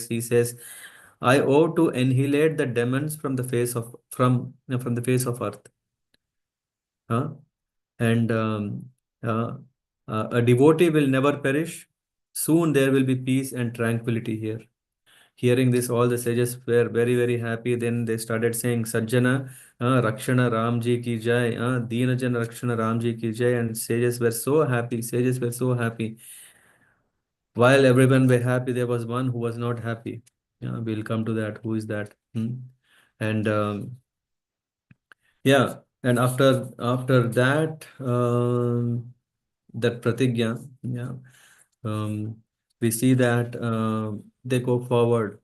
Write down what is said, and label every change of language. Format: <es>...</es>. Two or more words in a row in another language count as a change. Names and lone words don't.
<en>He says, I owe to annihilate the demons from the face of from the face of earth. Huh? And uh, a devotee will never perish. Soon there will be peace and tranquility here. Hearing this, all the sages were very, very happy. Then they started saying,</en> <hi>सज्जन, रक्षण रामजी की जय, दीनजन रक्षण रामजी की जय.</hi> <en>And sages were so happy. Sages were so happy. While everyone were happy, there was one who was not happy. Yeah, we'll come to that. Who is that? And yeah, and after that, that pratigya, yeah, um, we see that they go forward.</en>